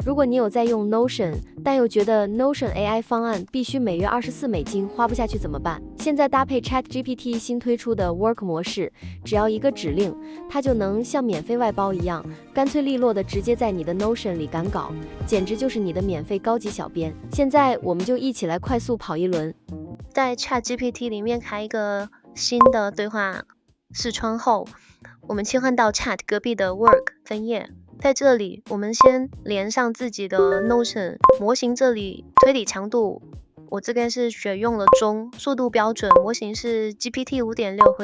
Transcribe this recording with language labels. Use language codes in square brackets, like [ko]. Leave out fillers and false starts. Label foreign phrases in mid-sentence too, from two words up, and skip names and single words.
[zh] 如果你有在用 Notion， 但又覺得 Notion AI 方案必須每月$24花不下去怎麼辦？現在搭配 ChatGPT 新推出的 Work 模式，只要一個指令，它就能像免費外包一樣，乾脆利落的直接在你的 Notion 裡趕稿，簡直就是你的免費高級小編。現在我們就一起來快速跑一輪。在 ChatGPT 裡面開一個新的對話視窗後，我們切換到 Chat 隔壁的 Work 分頁。在這裡，我們先連上自己的 Notion 模型，這裡推理強度，我這邊是選用了中，速度標準，模型是 GPT 5.6。